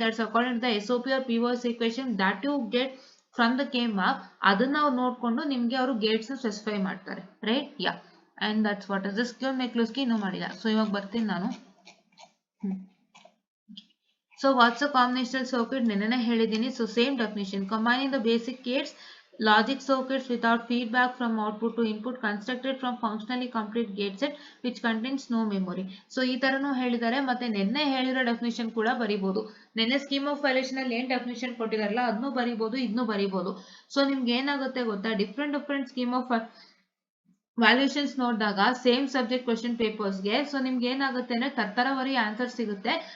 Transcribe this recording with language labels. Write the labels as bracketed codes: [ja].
[en] That's according to the SOP or POS equation that you get from the K mark. [kn] ಅದನ್ನ ಅವ್ರು ನೋಡ್ಕೊಂಡು ನಿಮ್ಗೆ ಅವರು ಗೇಟ್ಸ್ ಸ್ಪೆಸಿಫೈ ಮಾಡ್ತಾರೆ, right. [en] yeah, and that's what is this McCluskey [kn] ಇನ್ನೂ ಮಾಡಿಲ್ಲ. ಸೊ ಇವಾಗ ಬರ್ತೀನಿ ನಾನು. [en] so what's a combinational circuit [kn] ನೆನ್ನೆನೇ ಹೇಳಿದ್ದೀನಿ. [en] So same definition, combining the basic gates logic circuits without feedback from output to input constructed from functionally complete gate set which contains no memory. [kn] So ಈ ತರನು ಹೇಳಿದ್ದಾರೆ. ಮತ್ತೆ ನೆನ್ನೆ ಹೇಳಿರೋ definition ಕೂಡ ಬರೀಬಹುದು. ನೆನ್ನೆ scheme of valuation ಅಲ್ಲಿ ಏನ್ ಡೆಫಿನಿಷನ್ ಕೊಟ್ಟಿದಾರಲ್ಲ ಅದನ್ನು ಬರೀಬಹುದು, ಇದನ್ನು ಬರೀಬಹುದು. ಸೊ ನಿಮ್ಗೆ ಏನಾಗುತ್ತೆ ಗೊತ್ತಾ, ಡಿಫ್ರೆಂಟ್ ಸ್ಕೀಮ್ ಆಫ್ ವ್ಯಾಲ್ಯೂಯೇಷನ್ಸ್ ನೋಡಿದಾಗ ಸೇಮ್ ಸಬ್ಜೆಕ್ಟ್ ಕ್ವೆಶ್ಚನ್ ಪೇಪರ್ಸ್ಗೆ ಸೊ ನಿಮ್ಗೆ ಏನಾಗುತ್ತೆ ಅಂದ್ರೆ ತರ್ತರವರಿ ಆನ್ಸರ್ ಸಿಗುತ್ತೆ.